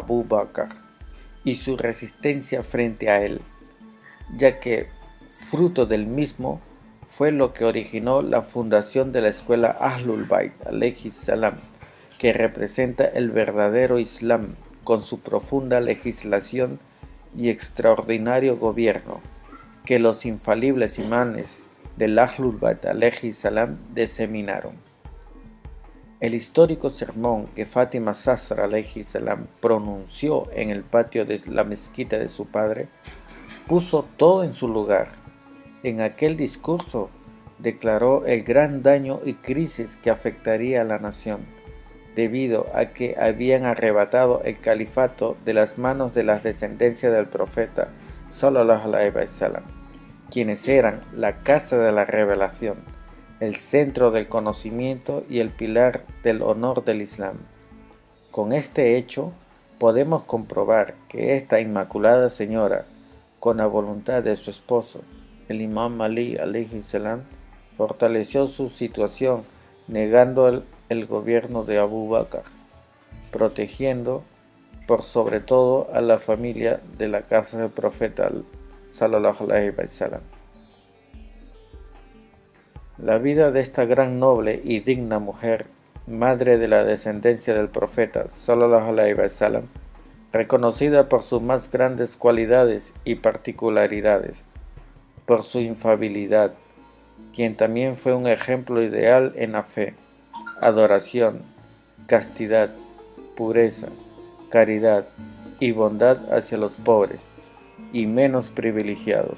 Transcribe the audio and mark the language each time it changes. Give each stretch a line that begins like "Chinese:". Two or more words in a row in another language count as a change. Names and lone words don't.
Spanish: Abu Bakr y su resistencia frente a él, ya que fruto del mismo fue lo que originó la fundación de la escuela Ahlul Bayt
Arabic: عليه السلام,
Spanish: que representa el verdadero Islam con su profunda legislación y extraordinario gobierno, que los infalibles imanes del Ahlul Bayt
Arabic: عليه السلام
Spanish: diseminaron. El histórico sermón que Fátima Zasra
Arabic: عليه السلام
Spanish: pronunció en el patio de la mezquita de su padre puso todo en su lugar. En aquel discurso declaró el gran daño y crisis que afectaría a la nación, debido a que habían arrebatado el califato de las manos de la descendencia del profeta
Arabic: صلى الله عليه وسلم,
Spanish: quienes eran la casa de la revelación, el centro del conocimiento y el pilar del honor del Islam. Con este hecho podemos comprobar que esta inmaculada señora, con la voluntad de su esposo, el Imam Ali
Arabic: عليه السلام,
Spanish: fortaleció su situación negando el gobierno de Abu Bakr, protegiendo por sobre todo a la familia de la casa del profeta
Arabic: صلى الله عليه وسلم.
Spanish: La vida de esta gran noble y digna mujer, madre de la descendencia del profeta
Arabic: صلى الله عليه وسلم,
Spanish: reconocida por sus más grandes cualidades y particularidades, por su infalibilidad, quien también fue un ejemplo ideal en la fe, adoración, castidad, pureza, caridad y bondad hacia los pobres y menos privilegiados.